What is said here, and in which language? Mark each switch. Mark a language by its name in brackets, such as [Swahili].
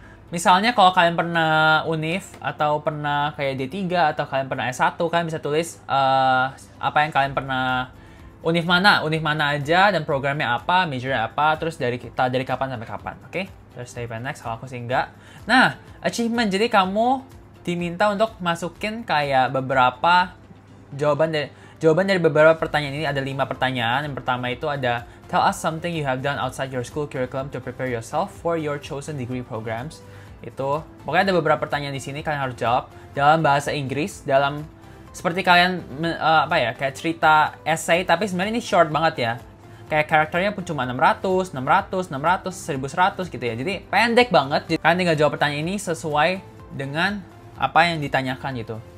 [Indonesian] Misalnya kalau kalian pernah UNIF atau pernah kayak D3 atau kalian pernah S1, kalian bisa tulis apa yang kalian pernah UNIF mana aja dan programnya apa, majornya apa, terus dari kapan sampai kapan, oke? Terus [English] save and next. [Indonesian] Kalau aku sih enggak. Nah, achievement, jadi kamu diminta untuk masukin kayak beberapa jawaban dari beberapa pertanyaan ini. Ada 5 pertanyaan. Yang pertama itu ada [English] tell us something you have done outside your school curriculum to prepare yourself for your chosen degree programs. [Indonesian] Itu pokoknya ada beberapa pertanyaan di sini kalian harus jawab dalam bahasa Inggris, dalam seperti kalian kayak cerita essay, tapi sebenarnya ini short banget ya. Kayak karakternya pun cuma 600, 1100 gitu ya. Jadi pendek banget. Jadi, kalian tinggal jawab pertanyaan ini sesuai dengan apa yang ditanyakan gitu.